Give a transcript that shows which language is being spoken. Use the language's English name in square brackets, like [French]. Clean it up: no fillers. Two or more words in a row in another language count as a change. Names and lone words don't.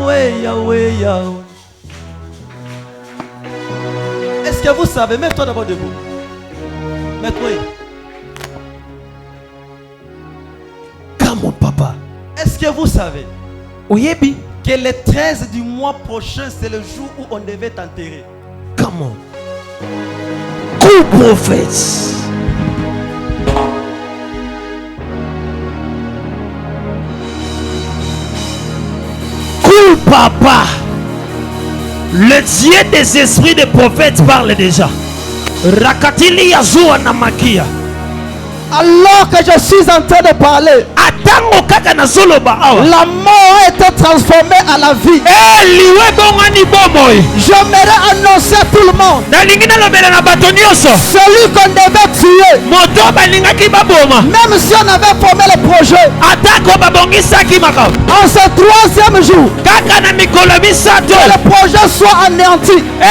[French] Est-ce que vous savez, mets-toi d'abord debout. Mets-toi. [English] Come on, papa. [French] Est-ce que vous savez Oyebi. que le 13 du mois prochain, c'est le jour où on devait t'enterrer? [English] Come on. Cool prophets. Cool papa. [French] Le Dieu des esprits des prophètes parle déjà. [Swahili] Rakatili yazua na makia. [French] Alors que je suis en train de parler, la mort a été transformée à la vie. J'aimerais annoncer à tout le monde, celui qu'on devait tuer, même si on avait formé le projet, en ce 3e jour, que le projet soit anéanti.